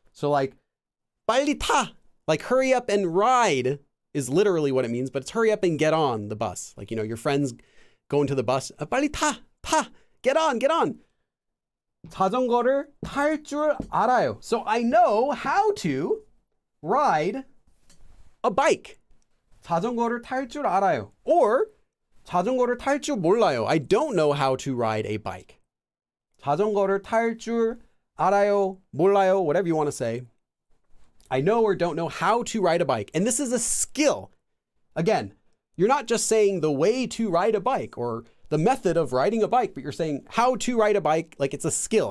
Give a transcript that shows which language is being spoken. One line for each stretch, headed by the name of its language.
English: So like
Korean: 빨리 타,
English: like hurry up and ride is literally what it means, but it's hurry up and get on the bus. Like, you know, your friends going to the bus.
Korean: 빨리 타,
English: get on, get on.
Korean: 자전거를 탈 줄 알아요.
English: So I know how to ride a bike.
Korean: 자전거를 탈 줄 알아요. Or 자전거를 탈 줄 몰라요.
English: I don't know how to ride a bike.
Korean: 자전거를 탈 줄 알아요, 몰라요,
English: whatever you want to say. I know or don't know how to ride a bike. And this is a skill. Again, you're not just saying the way to ride a bike or the method of riding a bike, but you're saying how to ride a bike like it's a skill.